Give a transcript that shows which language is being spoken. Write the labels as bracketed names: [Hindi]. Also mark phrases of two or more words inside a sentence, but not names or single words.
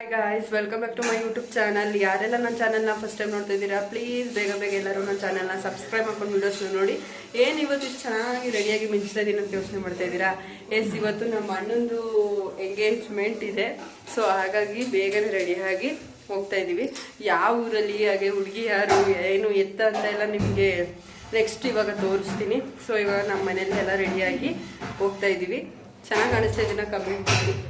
[English] guys welcome back to my YouTube channel [Kannada] यारेಲ್ಲ ನನ್ನ ಚಾನೆಲ್ ನ [English] first time [Kannada] ನೋಡ್ತಾ ಇದ್ದೀರಾ ಪ್ಲೀಸ್ ಬೇಗ ಎಲ್ಲರೂ ನನ್ನ ಚಾನೆಲ್ ನ ಸಬ್ಸ್ಕ್ರೈಬ್ ಮಾಡ್ಕೊಂಡು ವಿಡಿಯೋಸ್ ನೋಡಿ ಏನು ಇವತ್ತು ಚೆನ್ನಾಗಿ ರೆಡಿಯಾಗಿ ಮಿಂಚ್ತಾ ಇದೀನಿ ಅಂತ ಯೋಚನೆ ಮಾಡ್ತಾ ಇದ್ದೀರಾ ಎಸ್ ಇವತ್ತು ನಮ್ಮ ಅಣ್ಣಂದು ಎಂಗೇಜ್ಮೆಂಟ್ ಇದೆ ಸೊ ಹಾಗಾಗಿ ಬೇಗನೆ ರೆಡಿಯಾಗಿ ಹೋಗ್ತಾ ಇದೀವಿ ಯಾವ ಊರಲ್ಲಿ ಹಾಗೆ ಹುಡುಗಿ ಯಾರು ಏನು ಎತ್ತ ಅಂತ ಎಲ್ಲ ನಿಮಗೆ ನೆಕ್ಸ್ಟ್ ಇವಾಗ ತೋರಿಸ್ತೀನಿ ಸೊ ಇವಾಗ ನಮ್ಮ ಮನೆಯಲ್ಲಿ ಎಲ್ಲ ರೆಡಿಯಾಗಿ ಹೋಗ್ತಾ ಇದೀವಿ ಚೆನ್ನಾಗಿ ಕಾಣಿಸ್ತಾ ಇದೀನಾ ಕಮೆಂಟ್ ಮಾಡಿ